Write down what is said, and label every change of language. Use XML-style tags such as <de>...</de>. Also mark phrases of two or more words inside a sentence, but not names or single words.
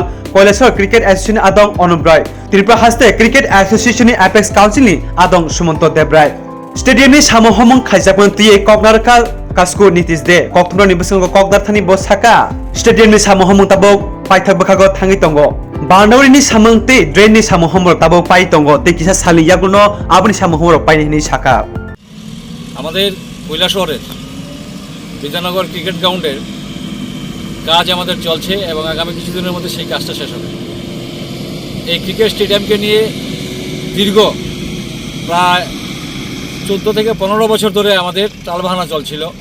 <trp>Koilashor Cricket Association Adong Onubrai Tripura Haste Cricket Association Apex Council ni Adong Sumonto Debrai Stadium ni Samohomung Khaijakpon Tiye Koknarka Kasku Nitish De Kokthumro ni Busungo Kokdar Thani Bosaka Stadium ni Samohomung Tabok Paithak Bakago Thangi Tongo Boundary ni Samung Te Drain ni Samohomor Tabok Pai Tongo Te Kisa Sali Yaguno Abuni Samohomor Pai ni Saka</trp> <bn>আমাদের কৈলাসহরের বিদ্যানগর ক্রিকেট গ্রাউন্ডের কাজ আমাদের চলছে এবং আগামী কিছুদিনের মধ্যে সেই কাজটা শেষ হবে। এই ক্রিকেট স্টেডিয়ামকে নিয়ে দীর্ঘ প্রায় 14 থেকে 15 বছর ধরে আমাদের টালবাহানা চলছিল।</bn>